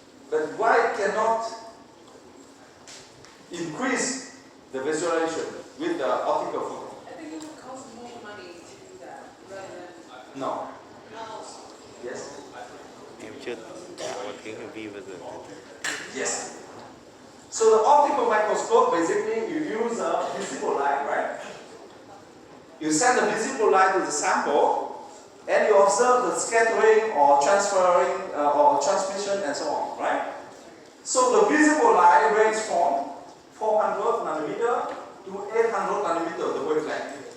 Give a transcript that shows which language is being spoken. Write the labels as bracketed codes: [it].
[en] But why cannot increase the visualization with the optical photon? I think it would cost more money to do that rather than. No. No. Yes? [vi] Em chưa tạo một cái review bao giờ. [en] Yes. So the optical microscope, basically you use a visible light, right? You send the visible light to the sample and you observe the scattering or transferring or transmission and so on, right? So the visible light ranges from 400 nanometer to 800 nanometer, the wavelength.